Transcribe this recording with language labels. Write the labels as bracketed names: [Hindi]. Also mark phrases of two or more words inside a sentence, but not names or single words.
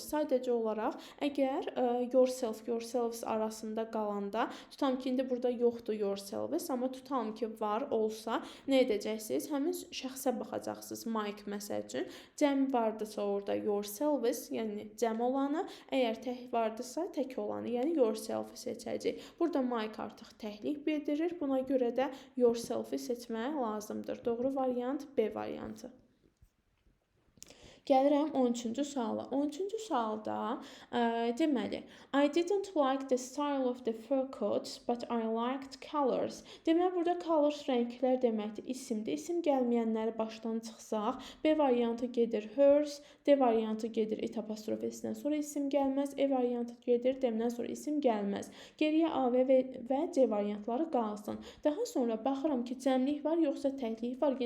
[Azerbaijani] Sadəcə olaraq əgər yourselves arasında qalanda, tutam ki, indi burada yoxdur yourselves, amma tutam ki, var, olsa, nə edəcəksiniz? Həmin şəxsə baxacaqsınız. Mike məsəl üçün. Cəm vardısa orada yourselves, yəni cəm olanı, əgər tək vardısa tək olanı, yəni yourself seçəcəyik. Burada Mike artıq təklik bildirir. Buna görə də yourself-i seçmək lazımdır. Doğru variant B variantı. Gəlirəm 13-cü suala. 13-cü sualda deməli, [English] I didn't like the style of the fur coats, but I liked colors. [Azerbaijani] Deməli, burada colors rənglər deməkdir, isimdir. İsim gəlməyənləri başdan çıxsaq, B variantı gedir hers, D variantı gedir it apostrofesindən sonra isim gəlməz, E variantı gedir D-dən sonra isim gəlməz. Geriyə A və C variantları qalsın. Daha sonra baxıram ki, cəmlik var, yoxsa təklik var.